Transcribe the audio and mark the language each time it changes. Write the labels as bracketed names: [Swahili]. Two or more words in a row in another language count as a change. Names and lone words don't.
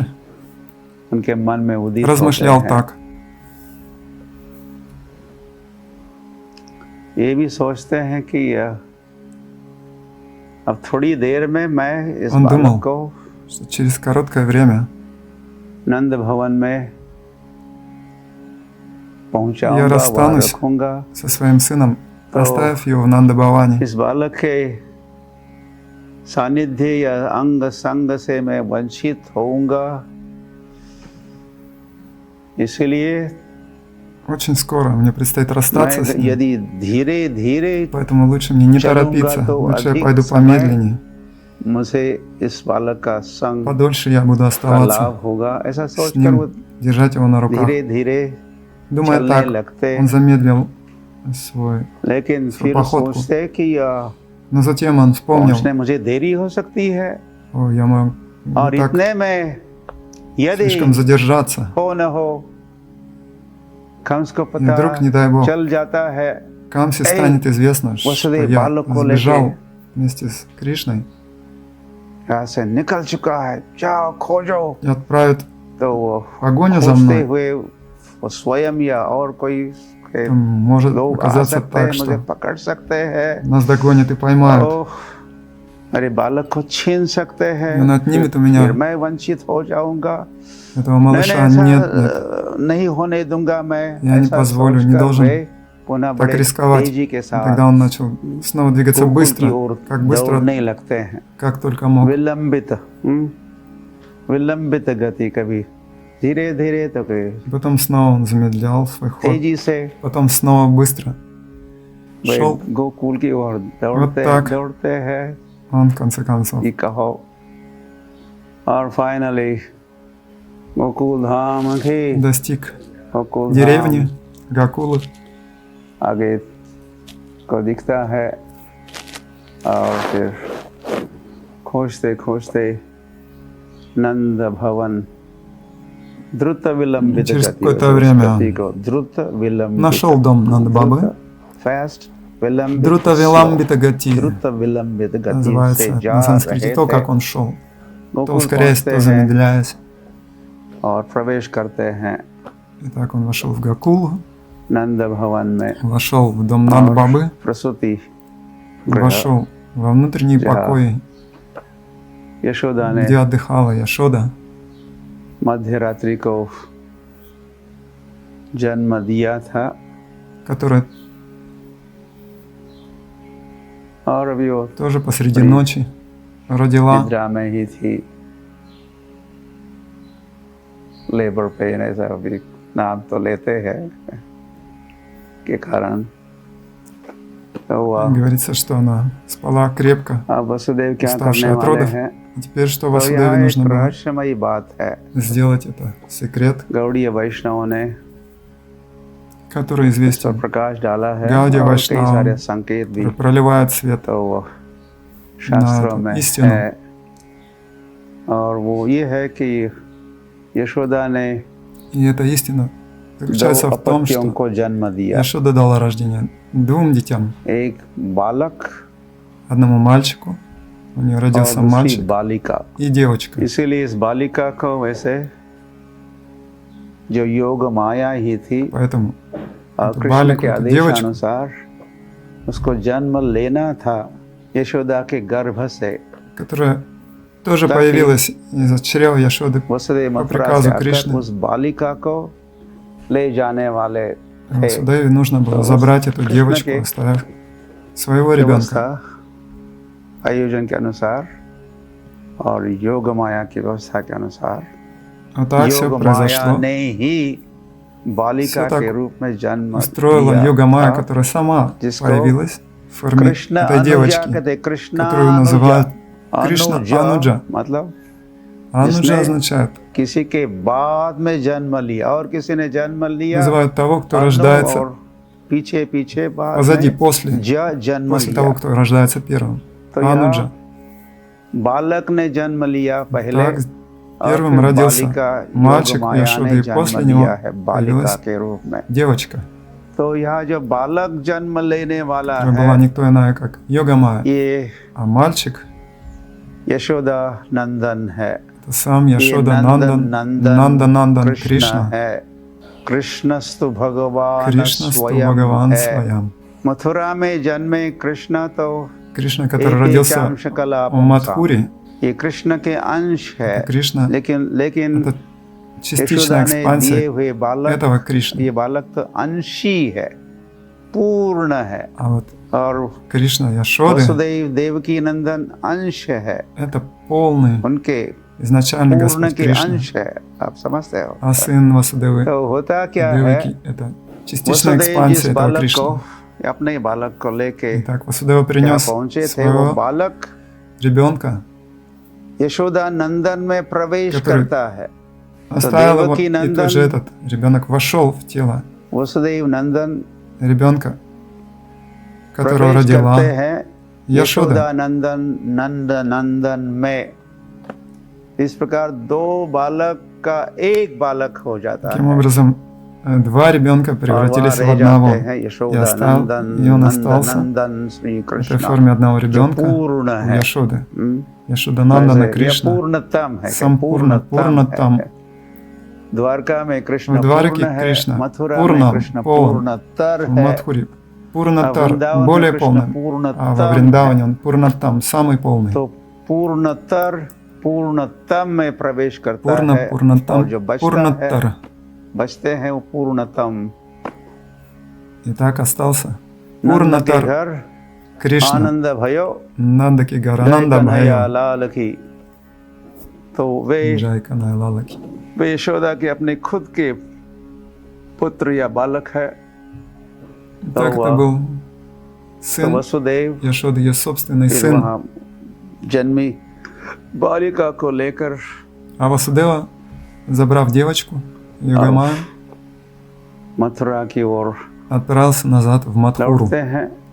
[Hindi] उनके मन में उदित [Russian] размышлял [Hindi] होते हैं। [Russian] так. [Hindi] ये भी सोचते हैं कि अब थोड़ी देर में मैं इस [Russian] Он [Hindi] बालक [Russian] думал, [Hindi] को [Russian] что через короткое время [Hindi] नंद भवन में [Russian] я [Hindi] पहुंचाऊंगा, वहां [Russian] расстанусь [Hindi] रखूंगा। [Russian] со своим сыном, [Hindi] तो [Russian] оставив его в Нандабаване. [Hindi] इस बालक के सानिध्य या अंग संग से मैं वंचित होऊंगा, इसलिए [Russian] Очень скоро мне предстоит расстаться с [Hindi] मैं [Russian] ним, [Hindi] यदि धीरे धीरे [Russian] поэтому лучше мне не [Hindi] चलूंगा [Russian] торопиться, [Hindi] तो [Russian] лучше я [Hindi] अधिक [Russian] пойду [Hindi] समय [Russian] помедленнее, [Hindi] मुझे इस बालक का संग [Russian] подольше я буду [Hindi] का [Russian] оставаться [Hindi] लाभ होगा, ऐसा [Russian] с [Hindi] सोचकर वो [Russian] ним, держать его на руках. [Hindi] धीरे धीरे [Russian] Думая [Hindi] चलने [Russian] так, [Hindi] लगते, [Russian] он замедлил свой, [Hindi] लेकिन [Russian] свою [Hindi] फिर [Russian] походку. [Hindi] सोचते कि [Russian] Но затем он вспомнил: [Hindi] पहुंचने मुझे देरी हो सकती है, [Russian] о, я могу [Hindi] और [Russian] так [Hindi] इतने में यदि [Russian] слишком задержаться, [Hindi] हो न हो, कंस को [Russian] и вдруг, [Hindi] पता [Russian] не дай бог, [Hindi] चल जाता है, [Russian] Камсе станет известно, что [Hindi] Васудев [Russian] я [Hindi] बालक को [Russian] сбежал [Hindi] लेके [Russian] вместе с Кришной, [Hindi] यहाँ से निकल चुका है, जाओ खोजो। [Russian] и отправят [Hindi] तो वो [Russian] погоню за [Hindi] खोजते [Russian] мной. [Hindi] हुए वो स्वयं या और कोई के [Russian] Там может [Hindi] लोग आ [Russian] оказаться [Hindi] सकते हैं, [Russian] так, [Hindi] मुझे [Russian] что [Hindi] पकड़ सकते हैं, [Russian] нас догонят и поймают. [Hindi] तो मेरे बालक को छीन सकते हैं, [Russian] И он отнимет у меня [Hindi] फिर मैं वंचित हो जाऊंगा। [Russian] этого [Hindi] मैंने [Russian] малыша. [Hindi] ऐसा [Russian] Нет, нет, [Hindi] नहीं होने दूंगा मैं, [Russian] Я не [Hindi] ऐसा [Russian] позволю, не [Hindi] सोचकर [Russian] должен [Hindi] वे पुनः [Russian] так [Hindi] बड़े [Russian] рисковать. [Hindi] तेजी के [Russian] И [Hindi] साथ [Russian] тогда он начал снова двигаться [Hindi] गोकुल की [Russian] быстро, [Hindi] ओर [Russian] как быстро, [Hindi] दौड़ने लगते हैं, [Russian] как только мог. [Hindi] विलंबित गति, कभी धीरे धीरे तो कभी [Russian] Потом снова он замедлял свой ход, [Hindi] तेजी से [Russian] потом снова быстро [Hindi] वे [Russian] шел. [Hindi] गोकुल की ओर दौड़ते [Russian] так. [Hindi] दौड़ते हैं [Russian] Он, в конце концов, [Hindi] कि कहो, और फाइनली गोकुल धाम की [Russian] достиг [Hindi] गोकुल [Russian] деревни [Hindi] धाम [Russian] Гакулы. [Hindi] आगे को दिखता है, और फिर खोजते खोजते नंद भवन द्रुत विलंबित [Russian] Через [Hindi] गति, [Russian] какое-то [Hindi] उस [Russian] время [Hindi] गति को द्रुत विलंबित, [Russian] нашел дом Нандабабы. [Hindi] फास्ट विलंबित, [Sanskrit] द्रुत विलम्बित गति [Hindi] द्रुत विलंबित गति से [Russian] называется [Hindi] जा [Russian] на санскрите [Hindi] रहे [Russian] то, [Hindi] थे। [Russian] как он шел. То [Hindi] गोकुल [Russian] ускоряясь, [Hindi] पहुंचते [Russian] то [Hindi] हैं [Russian] замедляясь. [Hindi] और प्रवेश करते हैं [Russian] И так он вошел в Гакулу, [Hindi] नंद भवन में, [Russian] вошел в дом Нандбабы, [Hindi] प्रसूति [Russian] вошел во внутренний [Hindi] जहाँ [Russian] покой, [Hindi] यशोदा ने [Russian] где отдыхала Яшода, [Hindi] मध्य रात्रि को जन्म दिया था, [Russian] которая [Hindi] और अभी वो [Russian] тоже посреди ночи родила. [Hindi] निद्रा में ही थी, [English] labor pain [Hindi] ऐसा अभी नाम तो लेते हैं के कारण, तो वह [Russian] Говорится, что она спала крепко, [Hindi] अब वसुदेव क्या [Russian] уставшая [Hindi] करने [Russian] от [Hindi] वाले [Russian] родов. [Hindi] हैं। [Russian] А теперь что [Hindi] तो [Russian] Васудеве [Hindi] यहाँ एक [Russian] нужно было [Hindi] रहस्यमयी बात है, [Russian] сделать, это секрет, [Hindi] गौड़ीय वैष्णवों ने [Russian] который [Hindi] इस पर [Russian] известен, [Hindi] प्रकाश डाला है [Russian] Гаудия [Hindi] और कई [Russian] Вайшнава, [Hindi] सारे संकेत भी [Russian] который проливает свет [Hindi] तो वो शास्त्रों [Russian] эту [Hindi] में [Russian] истину. [Hindi] है, और वो ये है कि यशोदा ने [Russian] И эта истина [Hindi] दो [Russian] заключается в том, [Hindi] अपत्यों [Russian] что [Hindi] को जन्म दिया, [Russian] Яшода дала рождение двум детям. [Hindi] एक बालक [Russian] Одному мальчику, у нее [Hindi] और [Russian] родился [Hindi] दूसरी [Russian] мальчик [Hindi] बालिका। [Russian] и девочка. [Hindi] इसीलिए इस बालिका को वैसे जो योग माया ही थी, [Russian] Поэтому [Hindi] और [Russian] эту [Hindi] कृष्ण [Russian] बालिку, [Hindi] के [Russian] эту [Hindi] आदेश [Russian] девочку, [Hindi] अनुसार उसको जन्म लेना था यशोदा के गर्भ से। [Russian] которая тоже [Hindi] ताकि [Russian] появилась из чрева Яшоды [Hindi] वसुदेव [Russian] по [Hindi] मथुरा से [Russian] приказу [Hindi] आकर [Russian] Кришны. [Hindi] उस बालिका को ले जाने वाले थे। [Russian] Васудеве нужно было забрать эту девочку, [Hindi] के [Russian] оставив своего ребенка. [Hindi] व्यवस्था आयोजन के अनुसार और योग माया की व्यवस्था के अनुसार [Russian] Вот так все [Hindi] योग माया [Russian] произошло. [Hindi] ने ही बालिका [Russian] Всё так [Hindi] के रूप में जन्म [Russian] Устроила [Hindi] दिया [Russian] йога Майя, [Hindi] था, [Russian] которая сама [Hindi] जिसको [Russian] появилась в форме [Hindi] कृष्ण [Russian] этой [Hindi] अनुजा [Russian] девочки, [Hindi] कहते, कृष्ण [Russian] которую называют Кришна [Hindi] अनुजा, [Russian] Ануджа. [Hindi] मतलब [Russian] Ануджа [Hindi] जिसने [Russian] означает, [Hindi] किसी के बाद में जन्म लिया और किसी ने जन्म लिया [Russian] называют того, кто [Hindi] अनु [Russian] рождается [Hindi] और पीछे पीछे बाद [Russian] позади, [Hindi] में [Russian] после [Hindi] जन्म [Russian] того, [Hindi] लिया। [Russian] кто рождается первым. [Hindi] तो [Russian] Ануджа. [Hindi] यहाँ बालक ने जन्म लिया पहले [Russian] Так, [Hindi] और [Russian] первым [Hindi] फिर [Russian] родился [Hindi] बालिका [Russian] мальчик [Hindi] योग माया [Russian] Яшоды, [Hindi] ने [Russian] и [Hindi] जन्म [Russian] после него [Hindi] लिया है बालिका [Russian] появилась [Hindi] के रूप में। [Russian] девочка, [Hindi] तो यहाँ जो बालक जन्म लेने वाला [Russian] которая была [Hindi] है, [Russian] никто иная, как йога Майя. [Hindi] ये [Russian] А мальчик [Hindi] यशोदा नंदन है, — [Russian] это сам [Hindi] ये [Russian] Яшода Нандан, Нандан [Hindi] कृष्ण [Russian] Кришна. [Hindi] है, [Sanskrit] कृष्णस्तु भगवान [Russian] Кришнасту [Hindi] स्वयं [Russian] Бхагаван [Hindi] है। [Russian] Своям. [Hindi] मथुरा में जन्मे कृष्ण तो [Russian] Кришна, который [Hindi] एक [Russian] родился [Hindi] अंश कला [Russian] в Мадхуре, [Hindi] ये कृष्ण के अंश है, [Russian] Кришна — [Hindi] लेकिन [Russian] это [Hindi] यशोदा [Russian] частичная [Hindi] ने दिए [Russian] экспансия [Hindi] हुए बालक, [Russian] этого Кришны. [Hindi] ये बालक तो अंशी है, पूर्ण है, [Russian] А вот [Hindi] और [Russian] Кришна Яшоды [Hindi] वसुदेव देवकी नंदन अंश है, — [Russian] это полный, [Hindi] उनके [Russian] изначальный [Hindi] पूर्ण [Russian] Господь [Hindi] के [Russian] Кришна. [Hindi] अंश है, आप समझते हो। [Russian] А сын Васудевы, [Hindi] तो होता क्या है, [Russian] Деваки — это частичная [Hindi] वसुदेव जिस [Russian] экспансия этого [Hindi] बालक को [Russian] Кришны. [Hindi] अपने ही बालक को लेके [Russian] Итак, Васудева [Hindi] जहाँ [Russian] принес [Hindi] पहुंचे थे, वो [Russian] своего [Hindi] बालक [Russian] ребенка, [Hindi] यशोदा नंदन में प्रवेश [Russian] который [Hindi] करता है। [Russian] оставил его, Деваки и Нандан тут же этот ребенок вошел в тело [Hindi] वसुदेव नंदन [Russian] ребенка, которого [Hindi] प्रवेश [Russian] родила [Hindi] करते हैं [Russian] Яшода. [Hindi] यशोदा नंदन नंद नंदन में। इस प्रकार दो बालक का एक बालक हो जाता [Russian] Таким [Hindi] है, [Russian] образом, два ребенка [Hindi] और [Russian] превратились в [Hindi] वहाँ रह [Russian] одного. [Hindi] जाते हैं [Russian] И [Hindi] यशोदा नंदन [Russian] он [Hindi] नंद [Russian] остался [Hindi] नंदन श्री [Russian] в этой [Hindi] कृष्ण, [Russian] форме одного [Hindi] जो [Russian] ребенка [Hindi] पूर्ण [Russian] у [Hindi] है। [Russian] Яшоды. हम्म, Яшода Нандана [Hindi] ये [Russian] Кришна, [Hindi] पूर्णतम है, [Sanskrit] सम्पूर्ण, पूर्णतम. [Hindi] है। द्वारका में कृष्ण [Russian] В Двараке [Hindi] पूर्ण है, [Russian] Кришна [Hindi] मथुरा में [Russian] Пурнам, [Hindi] कृष्ण [Russian] полон. [Hindi] पूर्णतर [Russian] В [Hindi] है, [Russian] Мадхуре Пурнатар, [Hindi] वृंदावन में [Russian] более [Hindi] कृष्ण [Russian] полным. [Hindi] पूर्णतम [Russian] А во [Hindi] है। [Russian] Вриндаване он Пурнатам, самый полный. [Hindi] तो पूर्णतर पूर्णतम में प्रवेश करता [Russian] Пурна, है, और Пурнатам, जो बचता है, Пурнатар. [Hindi] बचते हैं वो पूर्णतम। [Russian] И так остался [Hindi] नंद के [Russian] Пурнатар [Hindi] घर [Russian] Кришна, [Hindi] आनंद भयो नंद के घर, जय Нанда कन्हैया Бхайо, लाल की। तो वे जय कन्हैया लाल की. यशोदा के अपने खुद के पुत्र या बालक है, [Russian] Так [Hindi] तो [Russian] это был [Hindi] तो [Russian] сын [Hindi] वसुदेव [Russian] Яшоды, ее собственный [Hindi] फिर [Russian] сын. [Hindi] वहाँ जन्मी बालिका को लेकर [Russian] А Васудева, забрав девочку, Йогамаю, [Hindi] मथुरा की ओर [Russian] отправился назад в Мадхуру.